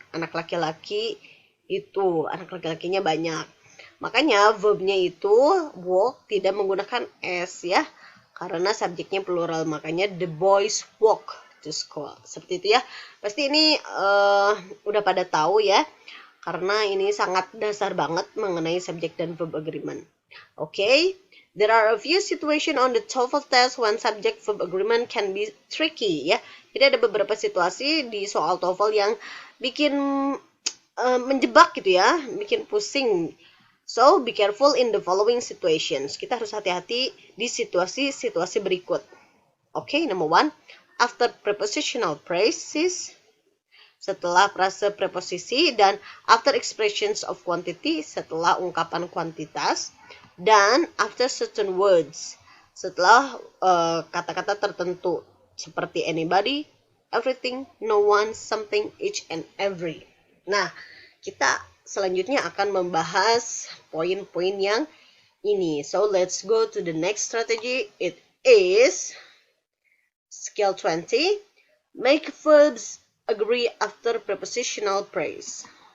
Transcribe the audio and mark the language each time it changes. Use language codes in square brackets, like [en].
[id] Anak laki-laki itu, anak laki-lakinya banyak. Makanya verbnya itu walk tidak menggunakan s ya, karena subjeknya plural. [en] Makanya the boys walk to school. [id] Seperti itu ya. Pasti ini udah pada tahu ya, karena ini sangat dasar banget mengenai subject dan verb agreement. [en] Okay, there are a few situations on the TOEFL test when subject verb agreement can be tricky ya. [id] Jadi ada beberapa situasi di soal TOEFL yang bikin menjebak gitu ya, bikin pusing. [en] So, be careful in the following situations. [id] Kita harus hati-hati di situasi-situasi berikut. [en] Okay, number one, after prepositional phrases, [id] setelah frase preposisi, dan [en] after expressions of quantity, [id] setelah ungkapan kuantitas, dan [en] after certain words, [id] setelah kata-kata tertentu, seperti anybody, everything, no one, something, each and every. Nah, kita selanjutnya akan membahas poin-poin yang ini. [en] So, let's go to the next strategy. It is skill 20. Make verbs agree after prepositional phrase.